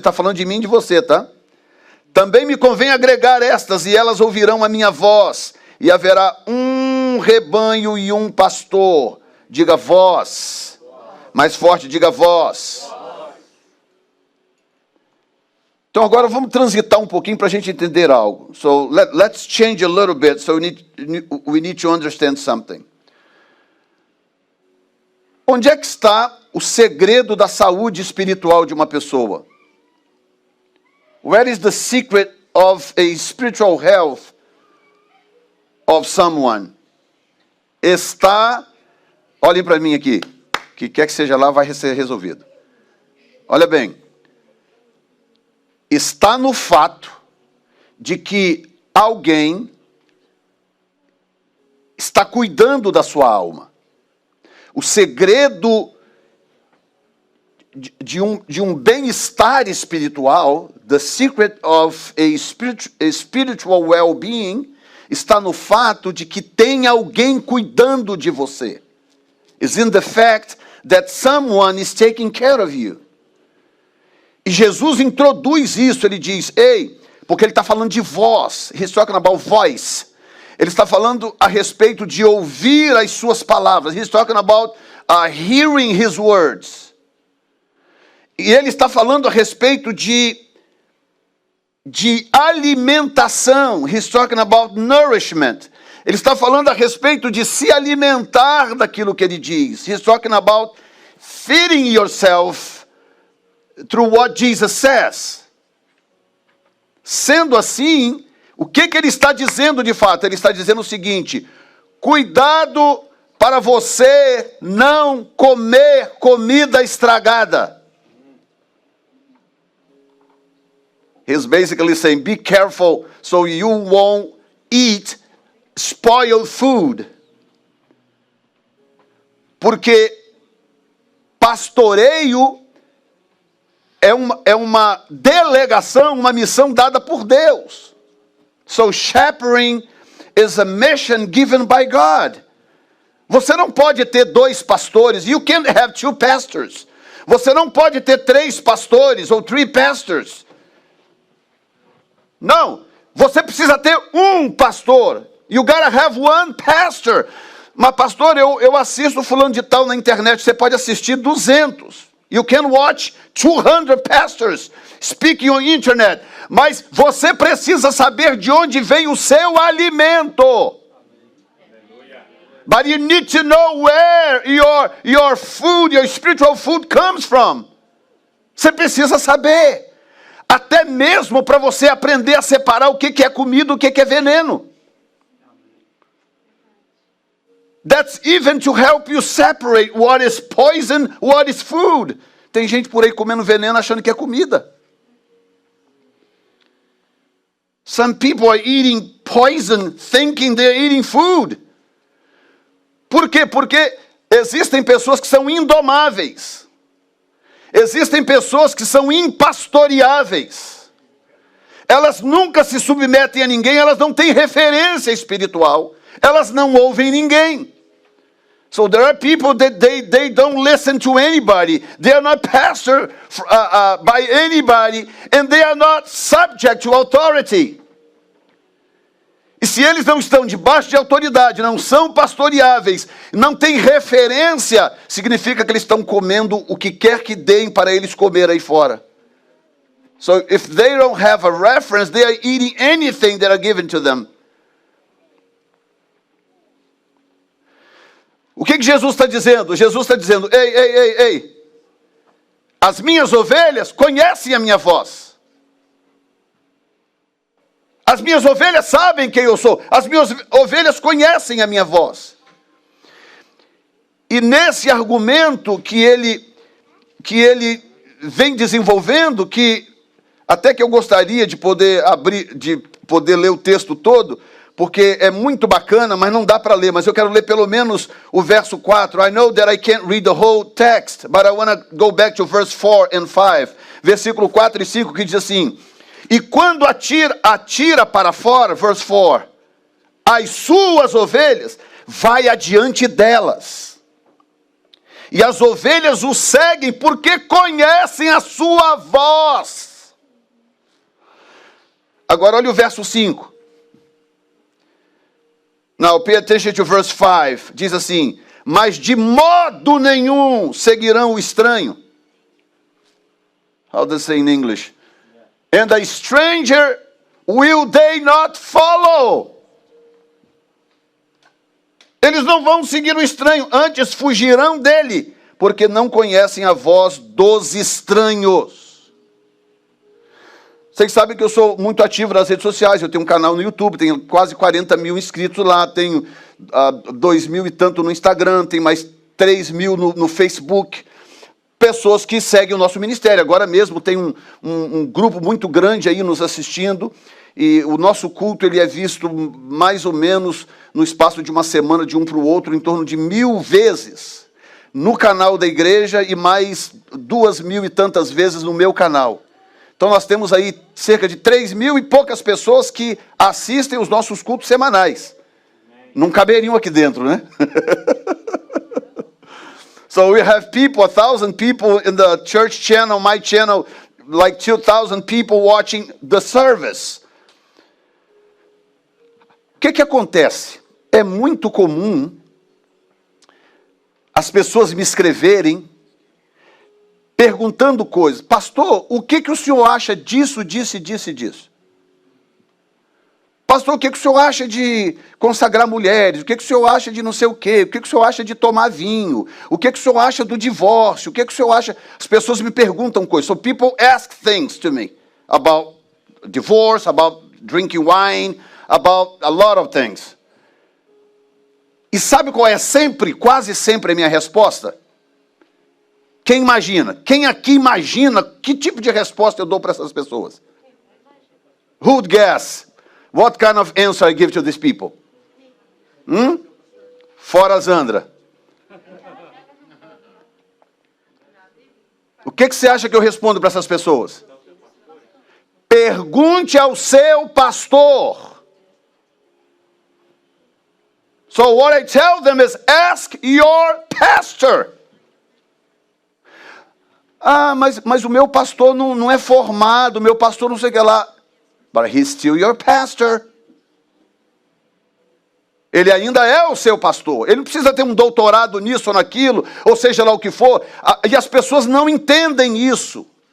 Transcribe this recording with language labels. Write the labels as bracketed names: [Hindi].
[Portuguese] Está falando de mim e de você, tá? Também me convém agregar estas, e elas ouvirão a minha voz, e haverá um rebanho e um pastor. Diga vós. Mais forte, diga vós. Então agora vamos transitar um pouquinho para a gente entender algo. [English] So let's change a little bit, so we need to understand something. [Portuguese] Onde é que está o segredo da saúde espiritual de uma pessoa? [English] Where is the secret of a spiritual health of someone? [Portuguese] Está, olhem para mim aqui, que quer que seja lá vai ser resolvido. Olha bem, está no fato de que alguém está cuidando da sua alma. O segredo de um bem-estar espiritual, [English] the secret of a spiritual well-being, [Portuguese] está no fato de que tem alguém cuidando de você. [English] Is in the fact that someone is taking care of you. [Portuguese] E Jesus introduz isso, ele diz, ei, porque ele está falando de voz, [English] he's talking about voice. [Portuguese] Ele está falando a respeito de ouvir as suas palavras. [English] He's talking about hearing his words. [Portuguese] E ele está falando a respeito de alimentação. [English] He's talking about nourishment. [Portuguese] Ele está falando a respeito de se alimentar daquilo que ele diz. [English] He's talking about feeding yourself through what Jesus says. [Portuguese] Sendo assim, o que ele está dizendo de fato? Ele está dizendo o seguinte, cuidado para você não comer comida estragada. [English] He's basically saying, be careful so you won't eat spoiled food. [Portuguese] Porque pastoreio é uma delegação, uma missão dada por Deus. [English] So shepherding is a mission given by God. [Portuguese] Você não pode ter 2 pastores. [English] You can't have 2 pastors. [Portuguese] Você não pode ter 3 pastores ou 3 pastors. Não, você precisa ter um pastor. [English] You gotta have one pastor. [Portuguese] Mas pastor, eu assisto fulano de tal na internet. Você pode assistir 200. [English] You can watch 200 pastors speaking on internet. [Portuguese] Mas você precisa saber de onde vem o seu alimento. [English] But you need to know where your food, your spiritual food comes from. [Portuguese] Você precisa saber. até mesmo para você aprender a separar o que é comida e o que é veneno. [English] That's even to help you separate what is poison, what is food. [Portuguese] Tem gente por aí comendo veneno achando que é comida. [English] Some people are eating poison thinking they're eating food. [Portuguese] Por quê? Porque existem pessoas que são indomáveis. Existem pessoas que são impastoreáveis. Elas nunca se submetem a ninguém, elas não têm referência espiritual. Elas não ouvem ninguém. [English] So there are people that they don't listen to anybody. They are not pastored by anybody, and they are not subject to authority. [Portuguese] E se eles não estão debaixo de autoridade, não são pastoreáveis, não têm referência, significa que eles estão comendo o que quer que deem para eles comer aí fora. [English] So if they don't have a reference, they are eating anything that are given to them. [Portuguese] O que Jesus está dizendo? Jesus está dizendo, ei, as minhas ovelhas conhecem a minha voz. As minhas ovelhas sabem quem eu sou. As minhas ovelhas conhecem a minha voz. E nesse argumento que ele vem desenvolvendo, que até que eu gostaria de poder ler o texto todo, porque é muito bacana, mas não dá para ler. Mas eu quero ler pelo menos o verso 4. [English] I know that I can't read the whole text, but I want to go back to verse 4 and 5. [Portuguese] Versículo 4 e 5, que diz assim: e quando atira para fora, verse 4, as suas ovelhas, vai adiante delas. E as ovelhas o seguem porque conhecem a sua voz. Agora olha o verso 5. [English] Now, pay attention to verse 5. [Portuguese] Diz assim: mas de modo nenhum seguirão o estranho. [English] How does it say in English? And a stranger will they not follow. [Portuguese] Eles não vão seguir o estranho, antes fugirão dele, porque não conhecem a voz dos estranhos. Vocês sabem que eu sou muito ativo nas redes sociais, eu tenho um canal no YouTube, tenho quase 40 mil inscritos lá, tenho 2 mil e tanto no Instagram, tenho mais 3 mil no Facebook. Pessoas que seguem o nosso ministério. Agora mesmo tem um grupo muito grande aí nos assistindo, e o nosso culto ele é visto mais ou menos no espaço de uma semana, de um para o outro, em torno de 1000 vezes no canal da igreja e mais 2.000 e tantas vezes no meu canal. Então nós temos aí cerca de 3.000 e poucas pessoas que assistem os nossos cultos semanais. Não caberiam aqui dentro, né? [English] So we have people, 1,000 people in the church channel, my channel, like 2,000 people watching the service. [Portuguese] O que acontece? É muito comum as pessoas me escreverem perguntando coisas. Pastor, o que o senhor acha disso, disso e disso? Pastor, o que o senhor acha de consagrar mulheres? O que o senhor acha de não sei o quê? O que o senhor acha de tomar vinho? O que o senhor acha do divórcio? O que o senhor acha... As pessoas me perguntam coisas. [English] So people ask things to me about divorce, about drinking wine, about a lot of things. [Portuguese] E sabe qual é sempre, quase sempre a minha resposta? Quem imagina? Quem aqui imagina que tipo de resposta eu dou para essas pessoas? [English] Who would guess? What kind of answer I give to these people? [Portuguese] Fora Zandra. O que você acha que eu respondo para essas pessoas? Pergunte ao seu pastor. [English] So what I tell them is, ask your pastor. [Portuguese] Ah, mas o meu pastor não é formado, o meu pastor não sei o que lá. [English] But he's still your pastor. [Portuguese] Ele ainda é o seu pastor. Ele não precisa ter um doutorado nisso ou naquilo, ou seja lá o que for. E as pessoas não entendem isso.